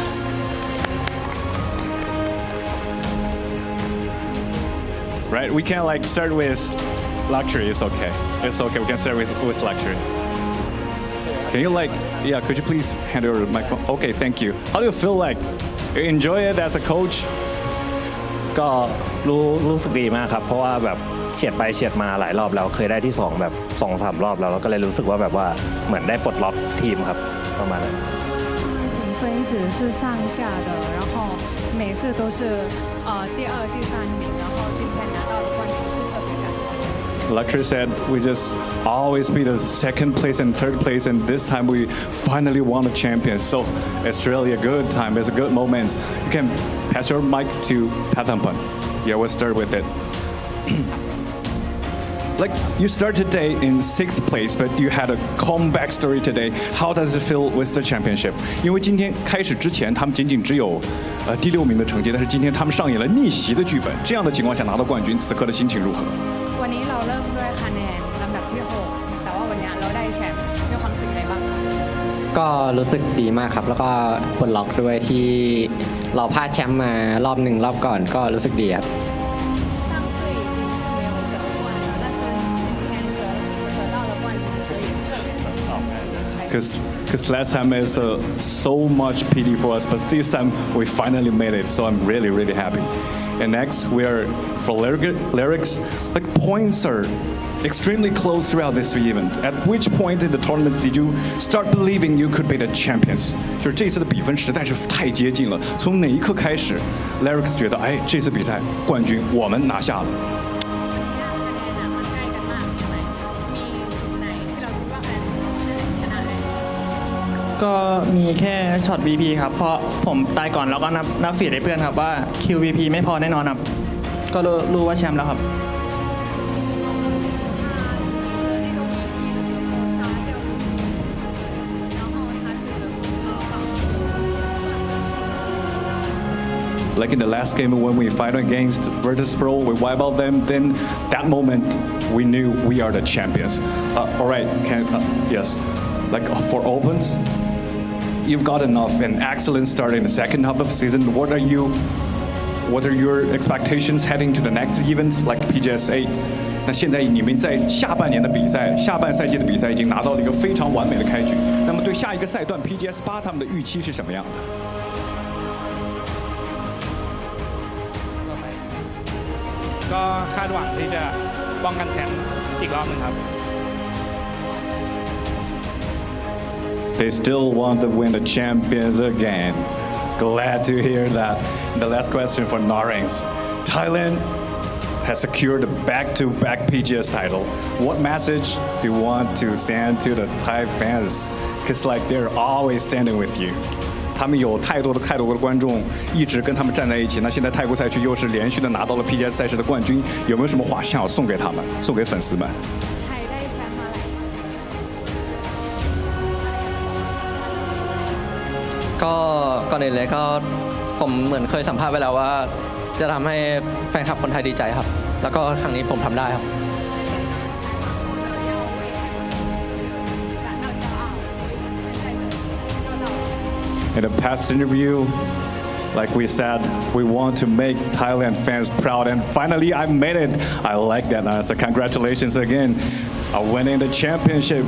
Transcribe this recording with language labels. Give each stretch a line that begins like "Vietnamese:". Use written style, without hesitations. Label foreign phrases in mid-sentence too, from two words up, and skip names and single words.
English: Right, we can like start with luxury. It's okay. It's okay. We can start with luxury. Can you like, yeah, could you please hand over the microphone? Okay, thank you. How do you feel like? You enjoy it as a coach?
Thai: ก็รู้สึกดีมากครับเพราะว่าแบบเฉียดไปเฉียดมาหลายรอบแล้วเคยได้ที่2แบบ 2-3 รอบแล้วก็เลยรู้สึกว่าแบบว่าเหมือนได้ปลดล็อกทีมครับประมาณนั้น
Chinese: 评分一直是上下的，然后每每次都是第二、第三名，然后今天拿到了冠军是特别感动。
English: Luxury said we just always be the second place and third place, and this time we finally won the champion. So it's really a good time. It's a good moment. You can pass your mic to Pathampan. Yeah, we'll start with it. Like you start today in 6th place, but you had a comeback story today. How does it feel with the championship?
Chinese: 因为今天开始之前，他们仅仅只有第6名的成绩，但是今天他们上演了逆袭的剧本。这样的情况下拿到冠军，此刻的心情如何？
Thai: วันนี้เราเริ่มด้วยคะแนนลำดับที่ 6 แต่ว่าวันนี้เราได้แชมป์มีความรู้สึกยังไงบ้างคะ ก็รู้สึกดีมากครับ แล้วก็ปลดล็อกด้วยที่เราพลาดแชมป์มารอบหนึ่งรอบก่อนก็รู้สึกดีครับ
Chinese: 上次已经是没有得冠了，但是今天得到了冠军，所以特别的开心。
English: Because last time is so much pity for us, but this time we finally made it. So I'm really, really happy. And next we are for lyrics. Like points are extremely close throughout this event. At which point in the tournaments did you start believing you could be the champions?
Chinese: 就是这次的比分实在是太接近了。从哪一刻开始 ，lyrics 觉得，哎，这次比赛冠军我们拿下了。
Thai: ก็มีแค่ช็อต VP ครับเพราะผมตายก่อนแล้วก็นับฟีดให้เพื่อนครับว่า QVP ไม่พอแน่นอนครับก็รู้ว่าแชมป์แล้วครับ
English: Like in the last game when we fight against Virtus Pro, we wipe out them. Then that moment, we knew we are the champions. All right, yes. Like for opens, you've got enough an excellent start in the second half of the season. What are your expectations heading to the next event like PGS 8?
Chinese: 那现在你们在下半年的比赛、下半赛季的比赛已经拿到了一个非常完美的开局。那么对下一个赛段 PGS 8他们的预期是什么样的？
Thai: ก็คาดหวังที่จะป้องกันแชมป์อีกรอบนึงครับ
English: They still want to win the champions again. Glad to hear that. The last question for Narings. Thailand has secured a back-to-back PGS title. What message do you want to send to the Thai fans? Because like they're always standing with you.
Chinese: 他们有太多的观众一直跟他们站在一起。那现在泰国赛区又是连续的拿到了 PGS 赛事的冠军，有没有什么话想要送给他们，送给粉丝们？
Thai: ไทยได้แชมป์มาหลาย ก็ก่อนอื่นเลยก็ผมเหมือนเคยสัมภาษณ์ไว้แล้วว่าจะทำให้แฟนคลับคนไทยดีใจครับ แล้วก็ครั้งนี้ผมทำได้ครับ
English: In the past interview, like we said, we want to make Thailand fans proud, and finally I made it. I like that answer. Congratulations again on winning the championship.